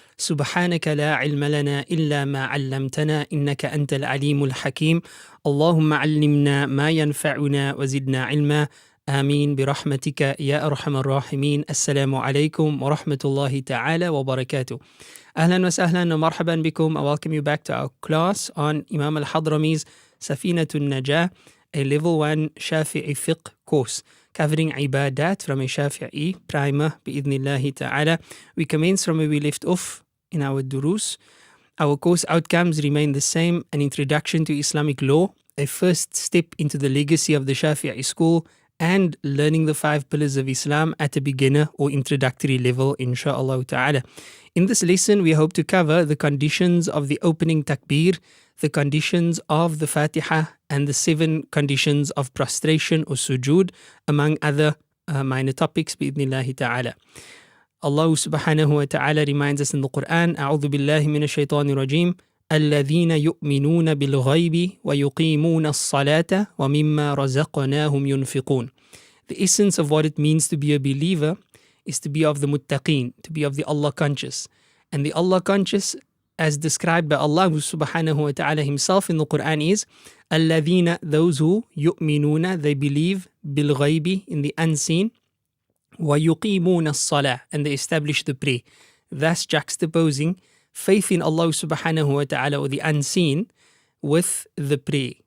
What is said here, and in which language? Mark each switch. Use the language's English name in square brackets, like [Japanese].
[Arabic] سبحانك لا علم لنا إلا ما علمتنا إنك أنت العليم الحكيم. اللهم علمنا ما ينفعنا وزدنا علما. آمين برحمتك يا أرحم الراحمين. السلام عليكم ورحمة الله تعالى وبركاته. أهلا وسهلا ومرحبا بكم. [English] I welcome you back to our class on Imam al-Hadrami's Safinat Al-Naja, a level 1 Shafi'i fiqh course covering ibadat from a Shafi'i primer bi'idhnillahi ta'ala. We commence from where we left off in our durus. Our course outcomes remain the same: an introduction to Islamic law, a first step into the legacy of the Shafi'i school, and learning the 5 pillars of Islam at a beginner or introductory level, insha'Allah ta'ala. In this lesson, we hope to cover the conditions of the opening takbir, the conditions of the fatiha, and the 7 conditions of prostration or sujood, among other minor topics, bi'idhnillahi ta'ala. Allah subhanahu wa ta'ala reminds us in the Quran, [Arabic] أعوذ بالله من الشيطان الرجيم الذين يؤمنون بالغيب ويقيمون الصلاة ومما رزقناهم ينفقون. [English] The essence of what it means to be a believer is to be of the muttaqeen, to be of the Allah conscious. And the Allah conscious, as described by Allah subhanahu wa ta'ala himself in the Quran, is الذين, those who يؤمنون, they believe, بالغيب, in the unseen, [Arabic] وَيُقِيمُونَ الصَّلَاةِ, [English] and they establish the prayer, thus juxtaposing faith in Allah subhanahu wa ta'ala, or the unseen, with the prayer.